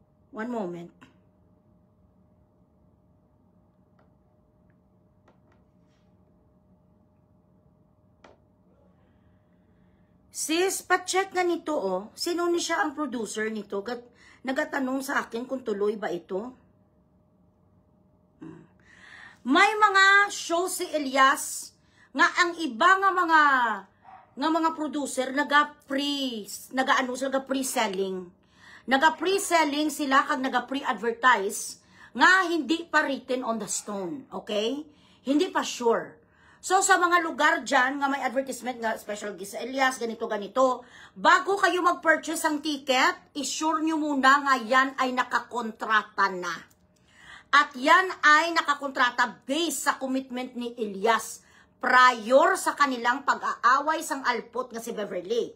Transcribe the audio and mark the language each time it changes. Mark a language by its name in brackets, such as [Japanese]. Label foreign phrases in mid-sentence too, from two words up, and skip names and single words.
[English] One moment. [Filipino] Sis, pa-check na nito, oh. Sino ni siya ang producer nito? Nagatanong sa akin kung tuloy ba ito. [Hiligaynon] May mga show si Elias nga ang iba nga mga producer pre-selling. Naga-pre-selling sila kag naga-pre-advertise nga hindi pa [English] written on the stone, [Hiligaynon] okay? [Filipino] Hindi pa sure. So, sa mga lugar dyan, nga may advertisement nga, special guest Elias, ganito, bago kayo mag-purchase ang ticket, isure nyo muna nga yan ay nakakontrata na. At yan ay nakakontrata based sa commitment ni Elias prior sa kanilang pag-aaway sang alpot nga si Beverly.